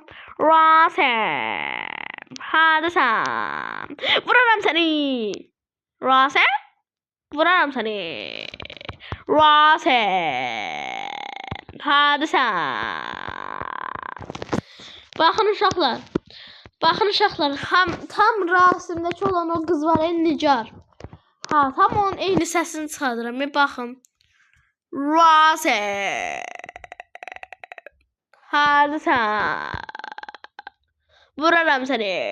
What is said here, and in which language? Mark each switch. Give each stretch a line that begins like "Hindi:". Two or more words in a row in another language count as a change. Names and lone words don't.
Turkish: Rasem. Hadi sen. Vurarım seni. Rasem. Vurarım seni. Rasem. Hadi sen.
Azerbaijani: Baxın uşaqlar. Baxın uşaqlar. Tam Rasimdəki olan o qız var, Nigar. Ha, tam onun eyni səsini çıxardıram. Bir baxın. Rasim. Hardasan? Vuraram səni.